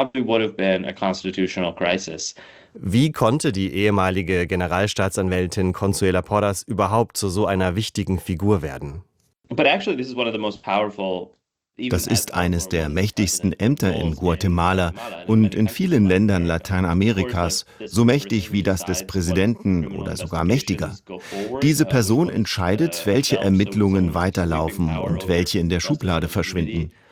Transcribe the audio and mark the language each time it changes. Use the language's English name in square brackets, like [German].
[German] Wie konnte die ehemalige Generalstaatsanwältin Consuela Porras überhaupt zu so einer wichtigen Figur werden? [English] But actually, this is one of the most powerful. [German] Das ist eines der mächtigsten Ämter in Guatemala und in vielen Ländern Lateinamerikas, so mächtig wie das des Präsidenten oder sogar mächtiger. Diese Person entscheidet, welche Ermittlungen weiterlaufen und welche in der Schublade verschwinden.